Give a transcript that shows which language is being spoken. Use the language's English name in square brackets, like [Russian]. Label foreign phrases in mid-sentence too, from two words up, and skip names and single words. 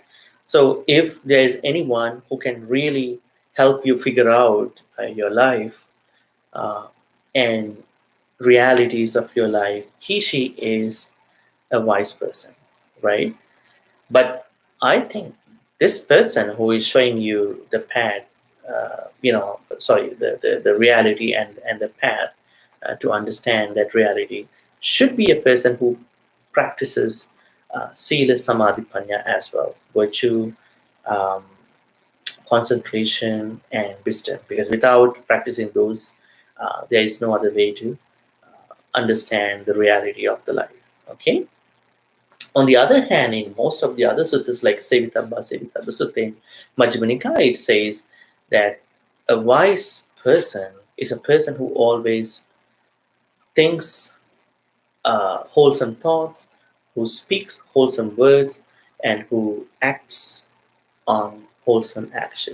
[English] So if there is anyone who can really help you figure out your life uh, and realities of your life, she is a wise person, right? But I think this person who is showing you the path, the reality and the path to understand that reality should be a person who practices [Pali] sila, samadhi, panya [English] as well, virtue, um, concentration, and wisdom. Because without practicing those, there is no other way to understand the reality of the life. Okay. On the other hand, in most of the other suttas like Sevitabba, Sevitabba Sutta, Majjhima Nikaya, it says that a wise person is a person who always thinks wholesome thoughts, who speaks wholesome words, and who acts on wholesome action.